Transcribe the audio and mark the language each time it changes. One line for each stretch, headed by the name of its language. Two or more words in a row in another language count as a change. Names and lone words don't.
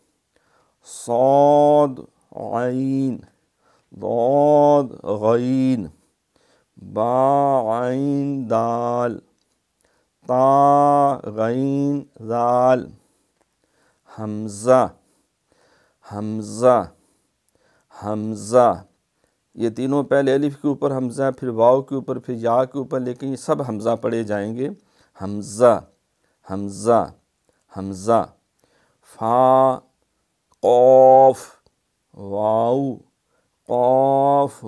Urdu: صاد عین ضاد غین با عین دال تا غین ذال حمزہ حمزہ حمزہ، یہ تینوں پہلے الف کے اوپر حمزہ، پھر واو کے اوپر، پھر یا کے اوپر، لیکن یہ سب حمزہ پڑھے جائیں گے۔ حمزہ حمزہ حمزہ، فا قوف واو قاف